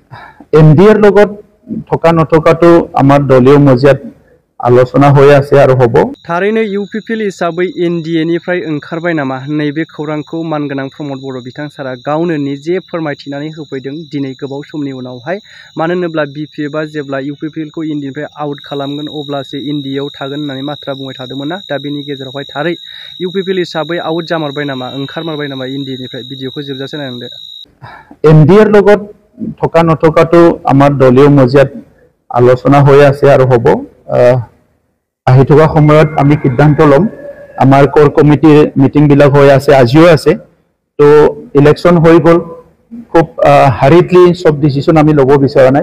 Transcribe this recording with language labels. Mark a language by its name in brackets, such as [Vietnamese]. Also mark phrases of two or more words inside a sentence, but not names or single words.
[Assamese] এনডিএৰ লগত থকা নথকাটো আমাৰ দলীয় মজিয়াত আলোচনা হৈ আছে আৰু হ'ব। [Bodo] थारैनो इउपिपिएल हिसाबै एनडिएनिफ्राय ओंखारबाय नामा नैबे खौरांखौ मानगोनां प्रमद बर' बिथां सारा गावनो निजे फोरमायथिनानै होफैदों दिनै गोबाव समनि उनावहाय। मानो होनोब्ला बिपिएफआ जेब्ला इउपिपिएलखौ एनडिएनिफ्राय आउट खालामगोन अब्लासो एनडिएआव थागोन होननानै बाथ्रा बुंबाय थादोंमोन ना। दा बेनि गेजेरावहाय थारै इउपिपिएल हिसाबै आउट जामारबाय नामा ओंखारमारबाय नामा एनडिएनिफ्राय भिडिअखौ जोबजासे नायनांदो। [Assamese] एनडिएৰ লগত থকা নথকাটো আমাৰ দলীয় মজিয়াত আলোচনা হৈ আছে আৰু হ'ব। আহি থকা সময়ত আমি সিদ্ধান্ত ল'ম। আমাৰ কোৰ কমিটিৰ মিটিংবিলাক হৈ আছে, আজিও আছে। তো ইলেকশ্যন হৈ গ'ল, খুব হাৰিডলি সব ডিচিশ্যন আমি ল'ব বিচৰা নাই।